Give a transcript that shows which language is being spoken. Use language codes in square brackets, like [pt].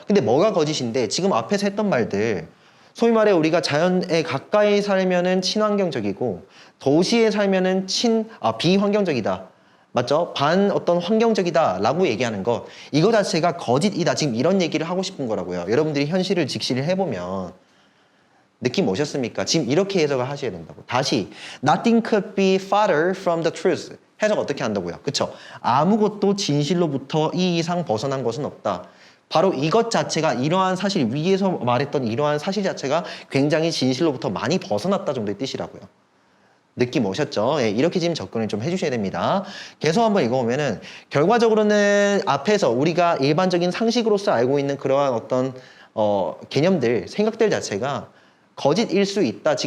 [ko] 근데 뭐가 거짓인데 지금 앞에서 했던 말들 소위 말해 우리가 자연에 가까이 살면은 친환경적이고 도시에 살면은 비환경적이다. 맞죠? 어떤 환경적이다 라고 얘기하는 것 이거 자체가 거짓이다. 지금 이런 얘기를 하고 싶은 거라고요. 여러분들이 현실을 직시를 해보면 느낌 오셨습니까? 지금 이렇게 해석을 하셔야 된다고. 다시 [en] Nothing could be farther from the truth. [ko] 해석 어떻게 한다고요? 그쵸? 아무것도 진실로부터 이 이상 벗어난 것은 없다. 바로 이것 자체가 이러한 사실 위에서 말했던 이러한 사실 자체가 굉장히 진실로부터 많이 벗어났다 정도의 뜻이라고요. 느낌 오셨죠? 예, 이렇게 지금 접근을 좀 해주셔야 됩니다. 계속 한번 읽어보면은 결과적으로는 앞에서 우리가 일반적인 상식으로서 알고 있는 그러한 어떤 개념들, 생각들 자체가 거짓일 수 있다.